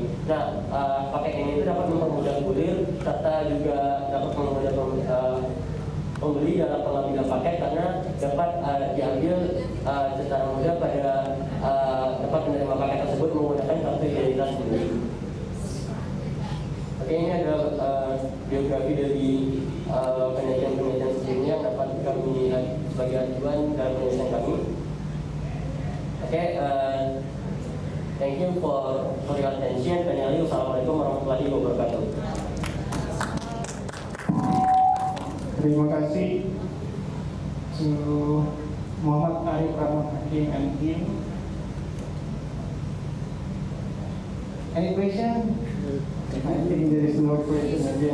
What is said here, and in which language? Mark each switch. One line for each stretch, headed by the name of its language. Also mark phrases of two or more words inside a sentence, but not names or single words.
Indonesian: Nah, paket ini itu dapat mempermudah kurir serta juga dapat mempermudah pembeli dalam pengambilan paket karena dapat diambil secara mudah pada tempat menerima paket tersebut menggunakan kartu identitas pembeli. Oke, ini adalah biografi dari penelitian-penelitian sebelumnya yang dapat kami lihat sebagai acuan dalam penelitian kami. Oke,
English: thank you for your attention.
Arabic: السلام عليكم ورحمة الله وبركاته.
Indonesian: Terima kasih
English: to Muhammad Arif Rahman Hakim and team. Any question? I think there is no question.